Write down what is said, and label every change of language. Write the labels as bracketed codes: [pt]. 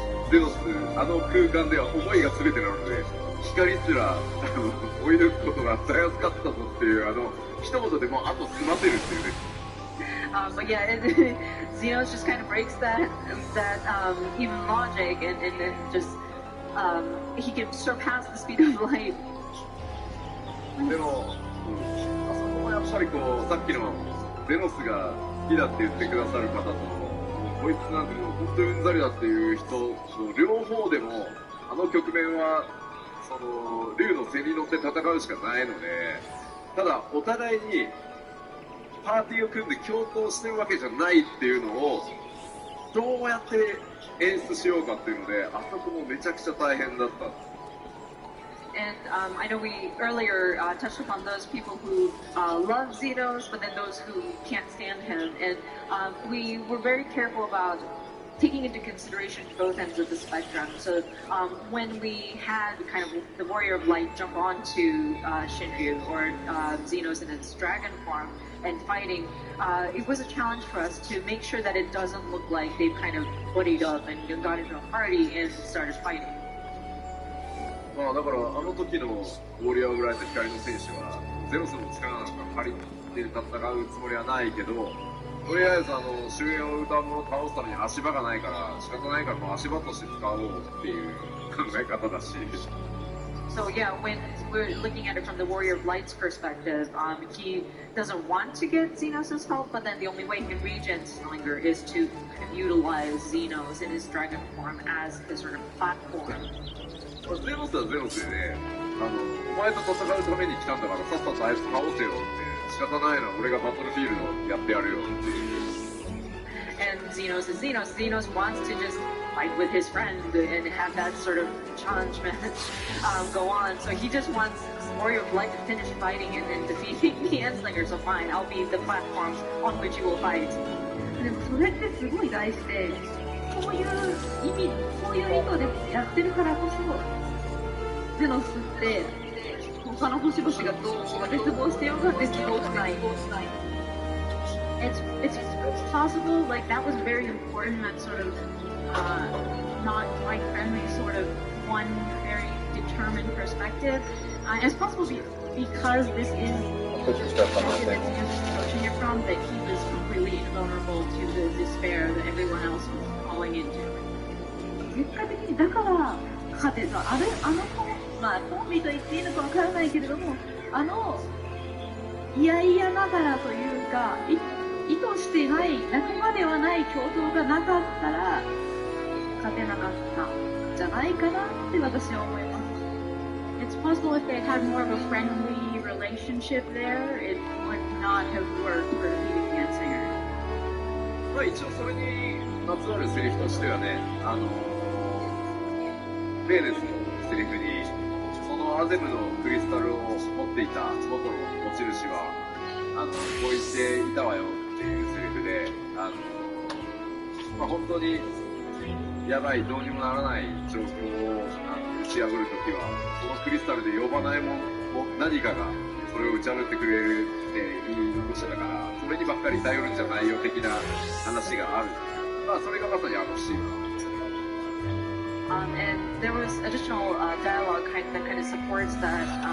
[ja] ゼノス、空間では思いが全てなので、光すら追い抜くことがたやすかったぞっていう、一言でもうあと済ませるっていうね。 [en] But yeah, Xenos just kind of breaks that even logic, and then just he can surpass the speed of light. [ja] でも、あそこもやっぱりさっきのゼノスが好きだって言ってくださる方と、こいつなんて本当にうんざりだっていう人の両方でも、あの局面は竜の背に乗って戦うしかないので、ただお互いにパーティーを組んで共闘してるわけじゃないっていうのをどうやって演出しようかっていうので、あそこもめちゃくちゃ大変だった。 [en] And I know we earlier touched upon those people who love Xenos, but then those who can't stand him. And we were very careful about taking into consideration both ends of the spectrum. So when we had kind of the Warrior of Light jump onto Shinryu or Xenos in its dragon form and fighting, it was a challenge for us to make sure that it doesn't look like they've kind of buddied up and got into a party and started fighting. [ja] まあだからあの時のウォリアー・オブ・ライト光の戦士はゼロスの力なんか借りて戦うつもりはないけど、とりあえず終焉を歌うものを倒すために足場がないから仕方ないからもう足場として使おうっていう考え方だし。 [en] So yeah, when we're looking at it from the Warrior of Light's perspective, he doesn't want to get Xenos' help, but then the only way he can regen Slinger is to utilize Xenos in his dragon form as his sort of platform. [ja] ゼロスはゼロスでね、お前と戦うために来たんだからさっさとあいつ倒せよって、仕方ないな、俺がバトルフィールドやってやるよっていう。 [en] And Xenos is Xenos. Xenos wants to just fight with his friend and have that sort of challenge match go on. So he just wants Warrior of Light to finish fighting and then defeating the Endslinger. So fine, I'll be the platform on which you will fight. [ja] でもそれってすごい大事で、こういう意味、こういう意図でやってるからこそ、ゼノスって他の星々がどう絶望してようが絶望しない。 [en] It's possible, like that was very important, that sort of not quite friendly, sort of one very determined perspective. It's possible because this is approaching it from that he was completely invulnerable to the despair that everyone else was falling into. [ja] 結果的にだから勝てた。まあコンビと言っていいのかわからないけれども、嫌ながらというか、意図してない仲間ではない共闘がなかったら勝てなかったんじゃないかなって私は思います。 [en] It's possible if they had more of a friendly relationship there, it would not have worked for defeating the Endslinger. [ja] まあ一応それにまつわるセリフとしてはね、ベーレスのセリフに、そのアゼムのクリスタルを持っていた元の持ち主は、こう言っていたわよっていうセリフで、まあ本当にやばい、どうにもならない状況を打ち破るときは、そのクリスタルで呼ばないもの、何かがそれを打ち破ってくれるって言い残してたから、それにばっかり頼るんじゃないよ的な話がある。まあそれがまさにあのシーン。 [en] And there was additional dialogue that kind of supports that.